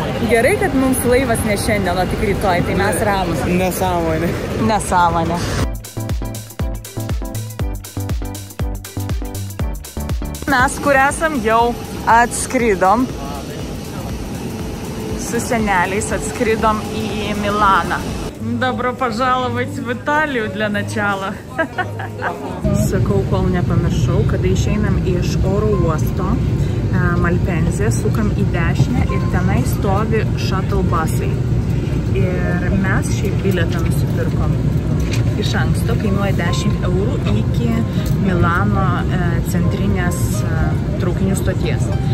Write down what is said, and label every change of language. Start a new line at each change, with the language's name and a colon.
Lithuanian: Gerai, kad mums laivas ne šiandien, o tik rytoj, tai mes ramus. Nesąmonė. Nesąmonė. Mes, kur esam, jau atskridom. Su seneliais atskridom į Milaną.
Russian: Добро пожаловать в Италию для начала.
Lithuanian: Sakau, kol nepamiršau, kada išeinam iš oro uosto Malpenzė, sukam į dešinę ir tenai stovi shuttle busai. Ir mes šiaip bilietą nusipirkom. Iš anksto kainuoja 10 eurų iki Milano centrinės traukinių stoties.